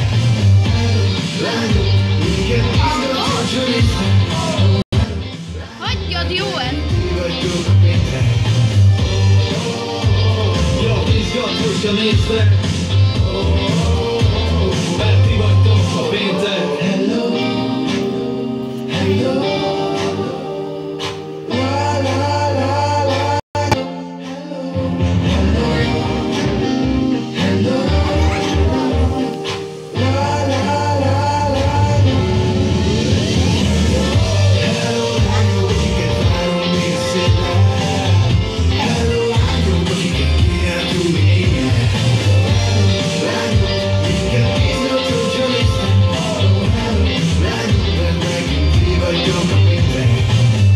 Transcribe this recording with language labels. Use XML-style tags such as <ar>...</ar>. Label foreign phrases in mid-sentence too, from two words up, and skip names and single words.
<hu>Hello, lányok, minket izgat, hogyha néztek. Hagyjad, jó el! Mi vagytok a péntek. Jó, izgat, hogyha néztek. Mert ti vagytok a péntek. Hello, hello. La la la la.</hu> <en>Hello, hello. Hello. La la la la. Hello,</en> <hu>lányok, akiket várunk mi szépen. Hello, lányok, akiket kiáltunk mi éjjel. Lányok, minket izgat, hogyha néztek. Lányok, mert nekünk ti vagytok a péntek.</hu>